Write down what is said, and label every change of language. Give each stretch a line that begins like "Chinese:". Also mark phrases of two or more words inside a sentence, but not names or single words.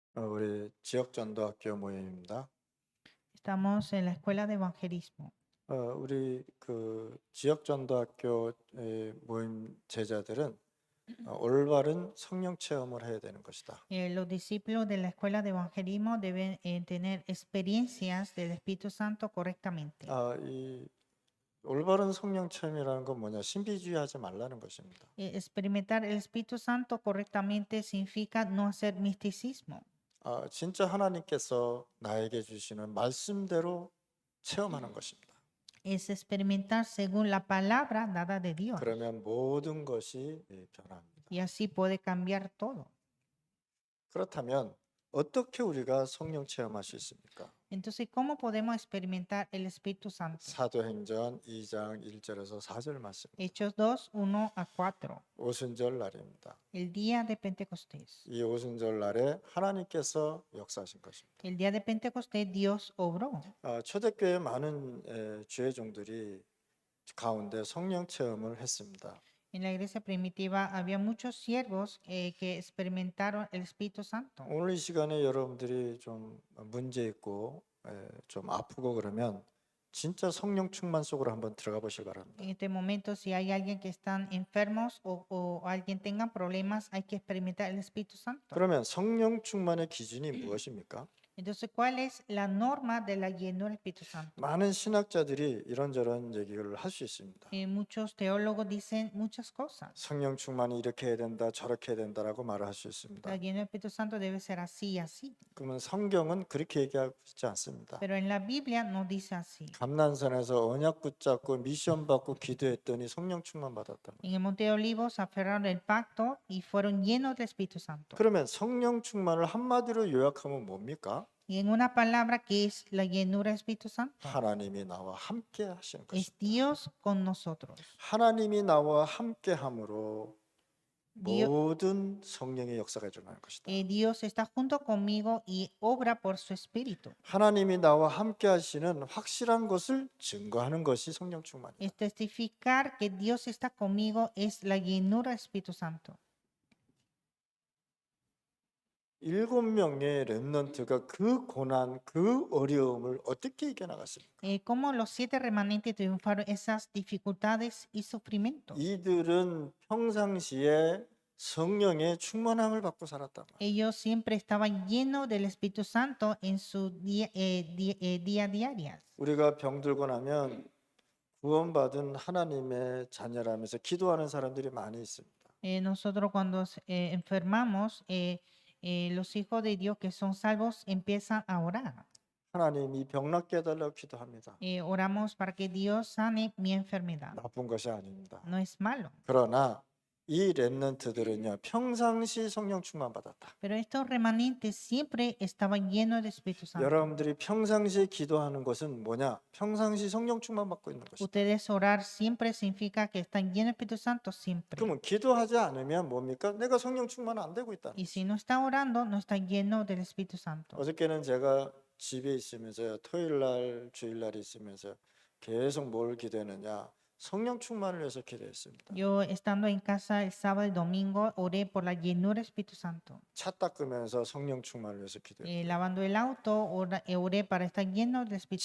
Korean: 우리 지역전도학교 모임입니다.
Spanish: Estamos en la escuela de evangelismo.
Korean: 우리 그 지역전도학교 모임 제자들은 올바른 성령 체험을 해야 되는 것이다.
Spanish: Los discípulos de la escuela de evangelismo deben tener experiencias del Espíritu Santo correctamente.
Korean: 이 올바른 성령 체험이라는 건 뭐냐? 신비주의하지 말라는 것입니다.
Spanish: Experimentar el Espíritu Santo correctamente significa no hacer misticismo.
Korean: 진짜 하나님께서 나에게 주시는 말씀대로 체험하는 것입니다.
Spanish: Es experimentar según la palabra dada de Dios.
Korean: 그러면 모든 것이 변합니다.
Spanish: Y así puede cambiar todo.
Korean: 그렇다면 어떻게 우리가 성령 체험할 수 있습니까?
Spanish: Entonces, ¿cómo podemos experimentar el Espíritu Santo?
Korean: 사도행전 2장 1절에서 4절 말씀.
Spanish: Hechos 2, 1 a 4.
Korean: 오순절 날입니다.
Spanish: El día de Pentecostés.
Korean: 이 오순절 날에 하나님께서 역사하신 것입니다.
Spanish: El día de Pentecostés Dios obró.
Korean: 초대교회 많은 주회종들이 가운데 성령 체험을 했습니다.
Spanish: En la iglesia primitiva había muchos siervos que experimentaron el Espíritu Santo.
Korean: 오늘 이 시간에 여러분들이 좀 문제 있고 좀 아프고 그러면 진짜 성령 충만 속으로 한번 들어가 보시기 바랍니다.
Spanish: En este momento, si hay alguien que están enfermos o alguien tenga problemas, hay que experimentar el Espíritu Santo.
Korean: 그러면 성령 충만의 기준이 무엇입니까?
Spanish: Entonces, ¿cuál es la norma de la llenura del Espíritu Santo?
Korean: 많은 신학자들이 이런저런 얘기를 할 수 있습니다.
Spanish: Muchos teólogos dicen muchas cosas.
Korean: 성령 충만이 이렇게 해야 된다, 저렇게 해야 된다라고 말을 할 수 있습니다.
Spanish: La llenura del Espíritu Santo debe ser así y así.
Korean: 그러면 성경은 그렇게 얘기하고 있지 않습니다.
Spanish: Pero en la Biblia no dice así.
Korean: 감난산에서 언약 붙잡고 미션 받고 기도했더니 성령 충만 받았다.
Spanish: En el Monte de Olivos aferraron el pacto y fueron llenos del Espíritu Santo.
Korean: 그러면 성령 충만을 한마디로 요약하면 뭡니까?
Spanish: Y en una palabra, ¿qué es la llenura del Espíritu Santo?
Korean: 하나님이 나와 함께 하시는
Spanish: Es
Korean: 것입니다.
Spanish: Dios con nosotros.
Korean: 하나님이 나와 함께 함으로
Spanish: Dios,
Korean: 모든 성령의 역사가 일어나는 것이다.
Spanish: Dios está junto conmigo y obra por su Espíritu.
Korean: 하나님이 나와 함께 하시는 확실한 것을 증거하는 것이 성령 충만이다.
Spanish: Es testificar que Dios está conmigo es la llenura del Espíritu Santo.
Korean: 7명의 렘넌트가 그 고난, 그 어려움을 어떻게 이겨나갔습니까?
Spanish: ¿Cómo los 7 remanentes triunfaron esas dificultades y sufrimientos?
Korean: 이들은 평상시에 성령의 충만함을 받고 살았단 말이에요.
Spanish: Ellos siempre estaban llenos del Espíritu Santo en su día diarias.
Korean: 우리가 병들고 나면 구원받은 하나님의 자녀라면서 기도하는 사람들이 많이 있습니다.
Spanish: Nosotros cuando enfermamos, los hijos de Dios que son salvos empiezan a orar.
Korean: 하나님 이 병 낫게 해달라고 기도합니다.
Spanish: Oramos para que Dios sane mi enfermedad.
Korean: 나쁜 것이 아닙니다.
Spanish: No es malo.
Korean: 그러나 이 렘넌트들은요 평상시 성령 충만 받았다.
Spanish: Pero estos remanentes siempre estaban llenos del Espíritu Santo.
Korean: 여러분들이 평상시에 기도하는 것은 뭐냐? 평상시 성령 충만 받고 있는 것이다.
Spanish: Ustedes orar siempre significa que están llenos del Espíritu Santo siempre.
Korean: 그러면 기도하지 않으면 뭡니까? 내가 성령 충만 안 되고 있다.
Spanish: Y si no está orando, no está lleno del Espíritu Santo.
Korean: 어저께는 제가 집에 있으면서요 토요일 날 주일 날이 있으면서 계속 뭘 기도했느냐? 성령 충만을 위해서 기도했습니다.
Spanish: Yo estando en casa el sábado y domingo oré por la llenura del Espíritu Santo.
Korean: 차 닦으면서 성령 충만을 위해서 기도했습니다.
Spanish: Lavando el auto, oré para estar lleno del Espíritu